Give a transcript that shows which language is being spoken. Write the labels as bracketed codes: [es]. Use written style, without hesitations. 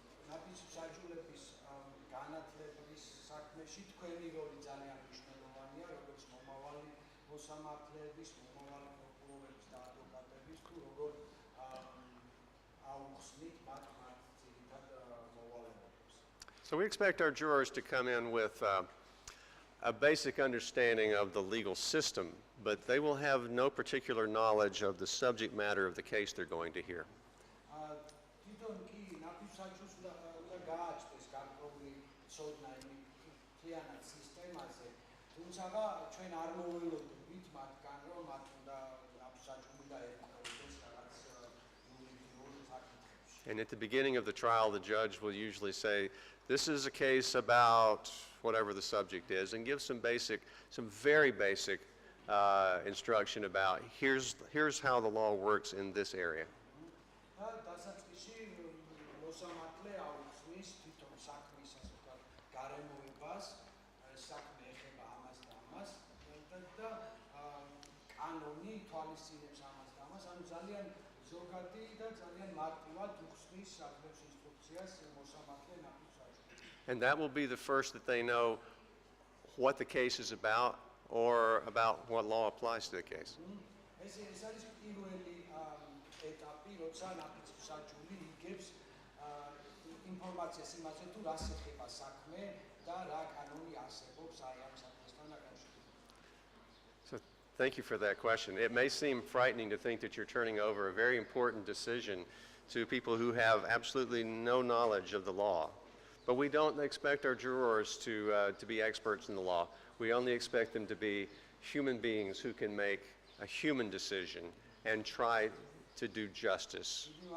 [ka] ნაფიც მსაჯულების განათლების საქმეში თქვენი როლი ძალიან მნიშვნელოვანია, როგორც მომავალი მოსამართლეების, მომავალი პროკურორების და ადვოკატების, თუ როგორ აუხსნით მათ ძირითად მოვალეობებს. [en] So we expect our jurors to come in with a basic understanding of the legal system, but they will have no particular knowledge of the subject matter of the case they're going to hear. [ka] თვითონ კი ნაფიც მსაჯულს უნდა გააჩნდეს გარკვეული ცოდნა იმ მთლიანად სისტემაზე, თუმცა ჩვენ არ მოველოდებით მათგან, რომ მათ უნდა ნაფიც მსაჯული და ერკვეოდეს რაღაც იურიდიულ საკითხებში. [en] And at the beginning of the trial, the judge will usually say, this is a case about whatever the subject is, and give some very basic instruction about here's how the law works in this area. [ka] და დასაწყისში მოსამართლე აუხსნის თვითონ საქმის ასე ვთქვათ გარემოებას, საქმე ეხება ამას და ამას და კანონი თვალისწინებს ამას და ამას, ანუ ძალიან ზოგადი და ძალიან მარტივად უხსნის საქმის ინსტრუქციას მოსამართლე ნაფიც მსაჯულს. [en] And that will be the first that they know what the case is about or about what law applies to the case. [ka] ეს არის პირველი ეტაპი, როცა ნაფიც მსაჯული იგებს ინფორმაციას იმაზე, თუ რას ეხება საქმე და რა კანონი არსებობს აი ამ საქმესთან დაკავშირებით. [en] So thank you for that question. It may seem frightening to think that you're turning over a very important decision to people who have absolutely no knowledge of the law. But we don't expect our jurors to be experts in the law. We only expect them to be human beings who can make a human decision and try to do justice.